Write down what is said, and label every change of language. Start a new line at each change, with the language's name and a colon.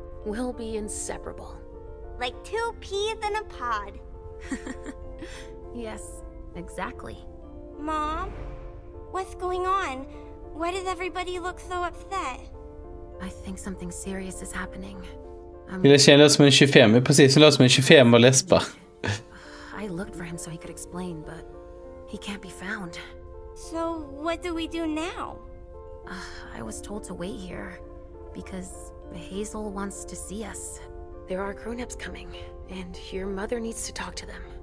English: We'll be inseparable. Like 2 peas in a pod. Yes, exactly. Mom, what's going on? Why does everybody look so upset? I think something serious is happening.
Swedish: Det känns som en 25, precis, det låter som en 25 och läspar.
English: I looked for him so he could explain, but he can't be found. So what do we do now? I was told to wait here because Hazel wants to see us. There are grown-ups coming, and your mother needs to talk to them.